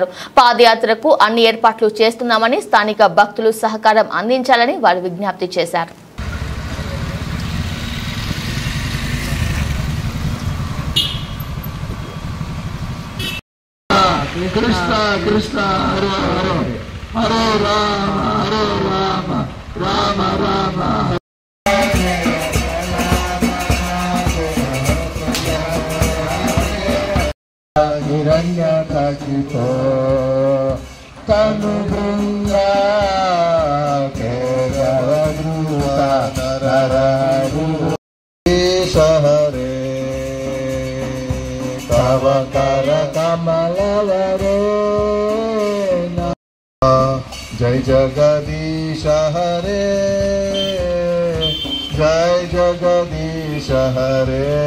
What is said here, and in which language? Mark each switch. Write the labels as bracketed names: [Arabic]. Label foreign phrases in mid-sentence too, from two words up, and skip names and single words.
[Telugu] పాదయాత్రకు అన్ని ఏర్పాట్లు చేస్తున్నామని, స్థానిక భక్తులు సహకారం అందించాలని వారు విజ్ఞప్తి చేశారు. [Sanskrit] కృష్ణ కృష్ణ హరే హరే హరే రామ రామ రామ हिरण्यकशिपो तनु बृंदा केशवद्रुता हरे तव कर कमलवरे जय जगदीश हरे जय जगदीश हरे